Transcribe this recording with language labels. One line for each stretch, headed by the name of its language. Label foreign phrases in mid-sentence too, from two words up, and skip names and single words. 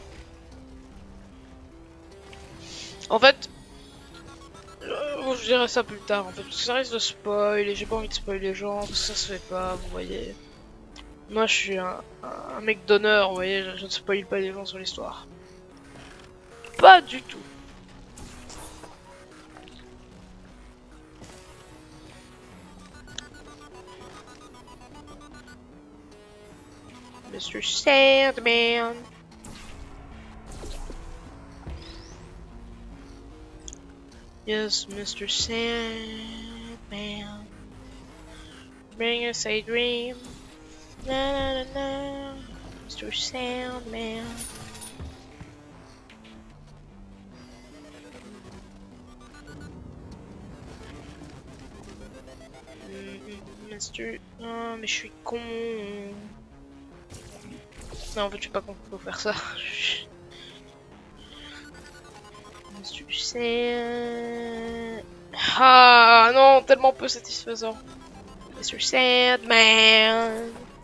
French: En fait, je dirai ça plus tard, en fait, parce que ça risque de spoil, et j'ai pas envie de spoiler les gens, parce que ça se fait pas, vous voyez. Moi, je suis un mec d'honneur, vous voyez, je ne spoil pas les gens sur l'histoire. Pas du tout.
English: Mr. Sandman. Yes, Mr. Sandman. Bring us a dream. Na na na na. Mr. Sandman. Mr.
French: Oh, mais je suis con. Non, en fait, je suis pas con pour faire ça.
English: Mr. Sand...
French: Ah non, tellement peu satisfaisant.
English: Mr. Sandman.